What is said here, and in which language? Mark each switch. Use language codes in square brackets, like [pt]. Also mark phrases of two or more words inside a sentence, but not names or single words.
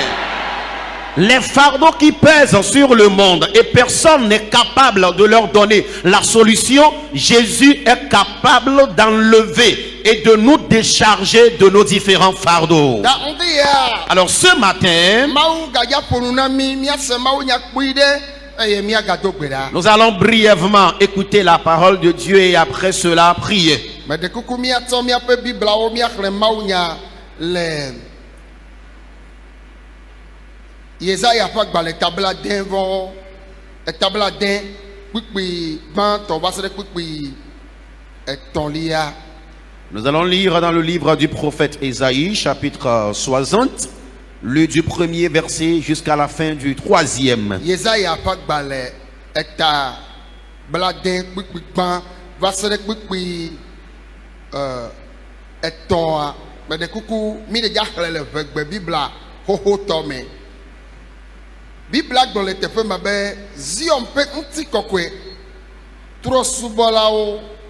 [fr] Les fardeaux qui pèsent sur le monde et personne n'est capable de leur donner la solution, Jésus est capable d'enlever et de nous décharger de nos différents fardeaux. Alors ce matin, nous allons brièvement écouter la parole de Dieu et après cela prier. [ee] Yesaya fa gbale tabla den vɔ tabla den kpikpi gbãtɔ va se ɖe kpikpi etɔ̃lia. [fr] Nous allons lire dans le livre du prophète Ésaïe, chapitre 60, le du premier verset jusqu'à la fin du troisième. [ee] Yesaya fa gbale tabla den kpikpi gbã va se ɖe kpikpi etɔ̃a. Mede kuku mi de dza xlẽ le vegbe bibla xoxotɔ me. Bibla gblɔ le teƒe me be Zion ƒe ŋutikɔkɔe trɔsubɔlawo